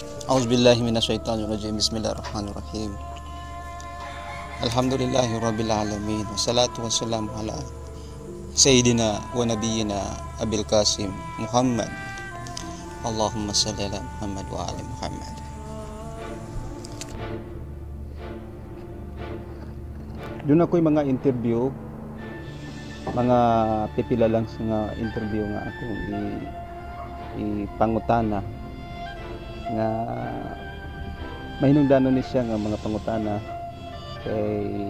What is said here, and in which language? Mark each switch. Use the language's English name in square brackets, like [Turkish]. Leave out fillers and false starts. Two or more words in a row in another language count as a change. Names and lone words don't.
[Arabic] أعوذ بالله من الشيطان الرجيم. بسم الله الرحمن الرحيم. الحمد لله رب العالمين. والصلاة والسلام على سيدنا ونبينا أبي القاسم محمد. اللهم صل على محمد وآل محمد. [Cebuano] Doon ako'y mga interview, mga pipila lang nga interview nga akong ipangutana nga mahinungdanon ni siya nga mga pangutana kay